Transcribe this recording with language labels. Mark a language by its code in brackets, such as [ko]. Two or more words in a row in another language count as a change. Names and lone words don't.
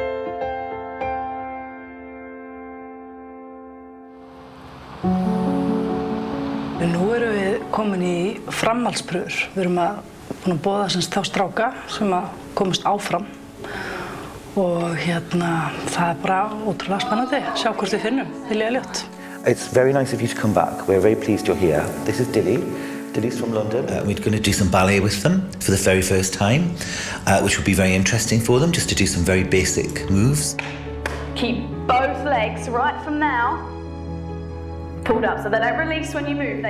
[is] Nú erum við komin í framhaldspröfur. Við erum búin að boða þá stráka sem komast áfram og það er bara ótrúlega spennandi að sjá hvort við finnum Billy Elliot. [en] It's very nice of you to come back. We're very pleased you're here. This is Dilly. Dilly's from London. We're going to do some ballet with them for the very first time, which will be very interesting for them, just to do some very basic moves. Keep both legs right from now pulled up, so they don't release when you move.